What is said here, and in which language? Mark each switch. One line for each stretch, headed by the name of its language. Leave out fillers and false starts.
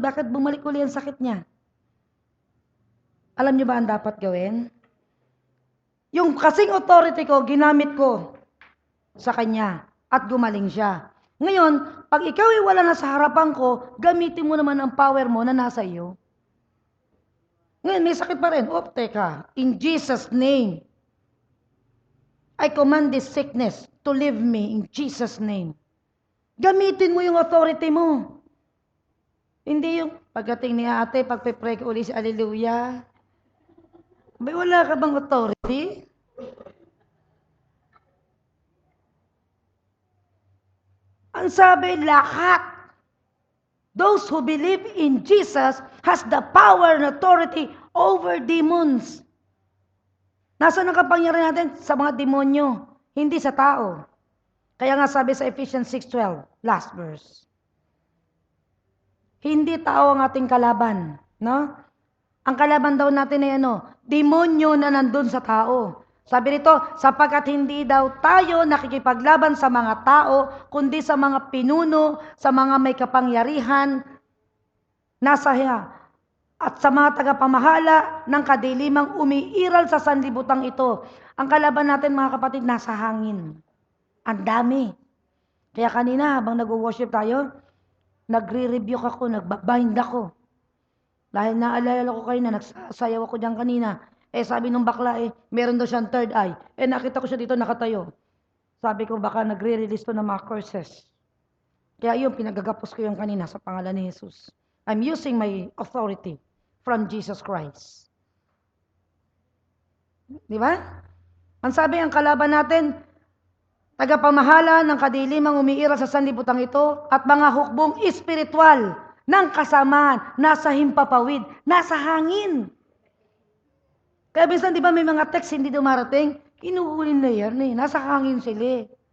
Filipino: Bakit bumalik ulit ang sakit niya? Alam niyo ba ang dapat gawin? Yung kasing authority ko, ginamit ko sa kanya at gumaling siya. Ngayon, pag ikaw ay wala na sa harapan ko, gamitin mo naman ang power mo na nasa iyo. Ngayon, may sakit pa rin. Teka.
English: In Jesus' name, I command this sickness to leave me in Jesus' name.
Filipino: Gamitin mo yung authority mo. Hindi yung pagdating ni ate, pagpe-pray ko ulit si Hallelujah. May wala ka bang authority? Ang sabi, lahat.
English: Those who believe in Jesus has the power and authority over demons.
Filipino: Nasaan ang kapangyarihan natin? Sa mga demonyo, hindi sa tao. Kaya nga sabi sa Ephesians 6:12, last verse. Hindi tao ang ating kalaban, no? Ang kalaban daw natin ay demonyo na nandun sa tao. Sabi nito, sapagkat hindi daw tayo nakikipaglaban sa mga tao, kundi sa mga pinuno, sa mga may kapangyarihan, nasa hiya, at sa mga tagapamahala ng kadilimang umiiral sa sanlibutan ito. Ang kalaban natin, mga kapatid, nasa hangin. Ang dami. Kaya kanina, habang nag-worship tayo, nagre-rebuke ako, nagbabind ako. Dahil naalala ko kayo na nagsasayaw ako dyan kanina. Sabi nung bakla, meron daw siyang third eye. Nakita ko siya dito nakatayo. Sabi ko, baka nagre-release to ng mga curses. Kaya yun, pinagagapos ko yung kanina sa pangalan ni Jesus.
English: I'm using my authority from Jesus Christ.
Filipino: Di ba? Ang sabi, ang kalaban natin, tagapamahala ng kadilimang umiiral sa sanlibutan ito at mga hukbong espiritual ng kasamaan, nasa himpapawid, nasa hangin. Kaya minsan, di ba may mga text hindi dumarating? Kinuhulin na yan nasa hangin sila.